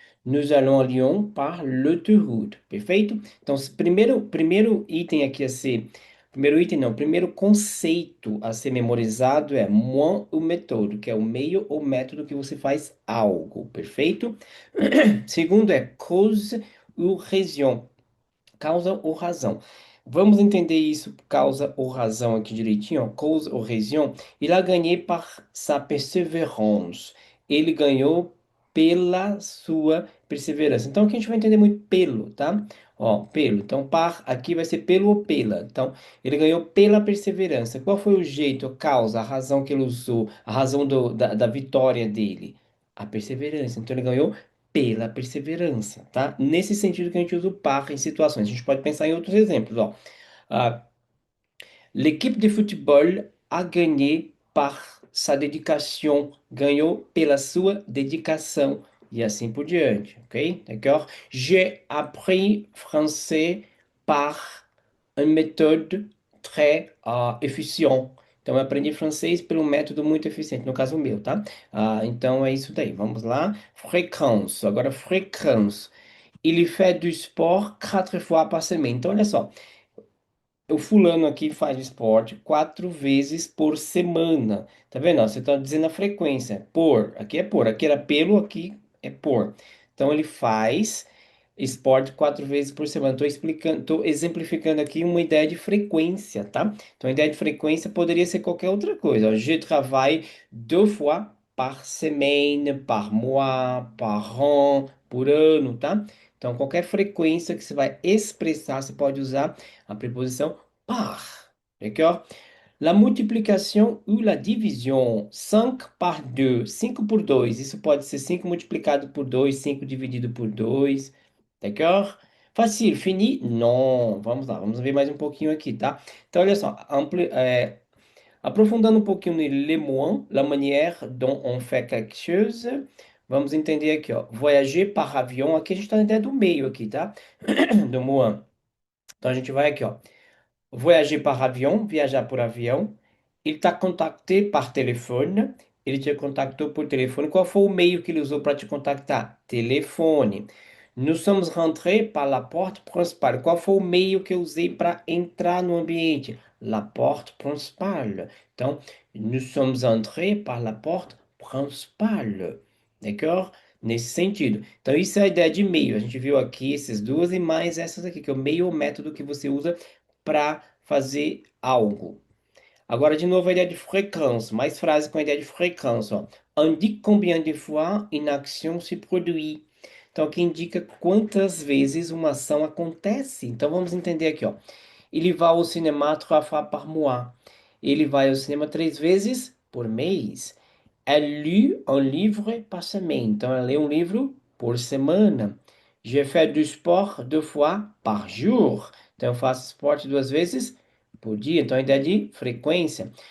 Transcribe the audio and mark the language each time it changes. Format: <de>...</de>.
<fr>Nous allons à Lyon par l'autoroute.</fr> <pt>Perfeito? Então, primeiro item aqui a ser. Primeiro item, não. Primeiro conceito a ser memorizado é</pt> <fr>moi ou méthode,</fr> <pt>que é o meio ou método que você faz algo. Perfeito? Segundo é</pt> <fr>cause ou raison,</fr> <pt>causa ou razão. Vamos entender isso, causa ou razão aqui direitinho, ó,</pt> <fr>cause ou raison. Il a gagné par sa persévérance.</fr> <pt>Ele ganhou pela sua perseverança. Então aqui a gente vai entender muito pelo, tá? Ó, pelo. Então par aqui vai ser pelo ou pela. Então ele ganhou pela perseverança. Qual foi o jeito, a causa, a razão que ele usou, a razão da vitória dele? A perseverança. Então ele ganhou pela perseverança, tá? Nesse sentido que a gente usa o par em situações. A gente pode pensar em outros exemplos, ó. Ah,</pt> <fr>l'équipe de football a gagné par sa</fr> <pt>dedicação, ganhou pela sua dedicação e assim por diante, ok?</pt> <fr>D'accord? J'ai appris français par une méthode très efficient.</fr> <pt>Então, eu aprendi francês por um método muito eficiente, no caso o meu, tá? Então, é isso daí. Vamos lá. Fréquence. Agora, fréquence.</pt> <fr>Il fait du sport 4 fois par semaine.</fr> <pt>Então, olha só. O fulano aqui faz esporte 4 vezes por semana. Tá vendo? Ó, você está dizendo a frequência. Por. Aqui é por. Aqui era pelo, aqui é por. Então ele faz esporte 4 vezes por semana. Estou explicando, estou exemplificando aqui uma ideia de frequência, tá? Então a ideia de frequência poderia ser qualquer outra coisa. Ó.</pt> <fr>Je travaille 2 fois par semaine, par mois, par an,</fr> <pt>por ano, tá? Então qualquer frequência que você vai expressar, você pode usar a preposição par.</pt> <fr>D'accord? La multiplication ou la division. 5 par 2.</fr> <pt>5 por 2. Isso pode ser 5 multiplicado por 2, 5 dividido por 2.</pt> <fr>D'accord? Facile. Fini?</fr> <pt>Não. Vamos lá. Vamos ver mais um pouquinho aqui, tá? Então, olha só. Aprofundando um pouquinho no</pt> <fr>le moins, la manière dont on fait quelque chose.</fr> <pt>Vamos entender aqui, ó.</pt> <fr>Voyager par avion.</fr> <pt>Aqui a gente está na ideia do meio aqui, tá? Do moins. Então, a gente vai aqui, ó.</pt> <fr>Voyager par avion,</fr> <pt>viajar por avião.</pt> <fr>Ele t'a contacté par telefone.</fr> <pt>Ele te contactou por telefone. Qual foi o meio que ele usou para te contactar? Telefone.</pt> <fr>Nous sommes rentrés par la porte principale.</fr> <pt>Qual foi o meio que eu usei para entrar no ambiente?</pt> <fr>La porte principale. Então, nous sommes entrés par la porte principale.</fr> <pt>D'accord? Nesse sentido. Então, isso é a ideia de meio. A gente viu aqui essas duas e mais essas aqui, que é o meio ou método que você usa para fazer algo. Agora, de novo, a ideia de frequência. Mais frases com a ideia de frequência. Ó.</pt> <fr>Indique combien de fois une action se produit.</fr> <pt>Então, aqui indica quantas vezes uma ação acontece. Então, vamos entender aqui. Ó.</pt> <fr>Il va au cinéma 3 fois par mois.</fr> <pt>Ele vai ao cinema 3 vezes por mês.</pt> <fr>Elle lit un livre par semaine.</fr> <pt>Então, ela lê um livro por semana.</pt> <fr>Je fais du sport 2 fois par jour.</fr> <pt>Então, eu faço esporte 2 vezes por dia. Então, a ideia de frequência.</pt>